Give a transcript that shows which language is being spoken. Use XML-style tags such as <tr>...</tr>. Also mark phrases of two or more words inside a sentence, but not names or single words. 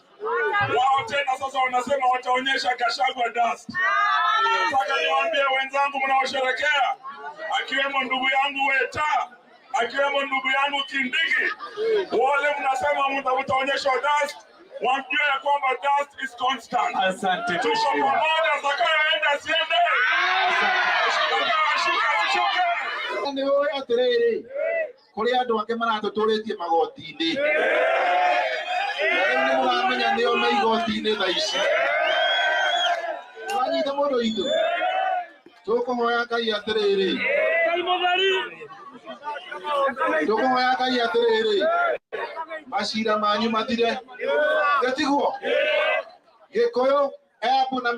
<sw>Wao tena sasa wanasema wataonyesha Gachagua dust. Sasa niwaambie wenzangu mnaosherekea, akiwemo ndugu yangu Weta, akiwemo ndugu yangu Kindiki, wale mnasema mtaonyesha dust, wajue ya kwamba</sw> <en>dust is constant.</en> <sw>Asante. Tuko pamoja, zakayoenda siende. Shuka.</sw> <ki>Ni wewe atiriri kuri andu ake maratuturitie magoti-ini ni muramenya nio me igoti-ini tha ici twanyita mundu itu tukuhoya Ngai atiriri tukuhoya Ngai atiriri macira manyu mathire getiguo Gikuyu Embu na</ki>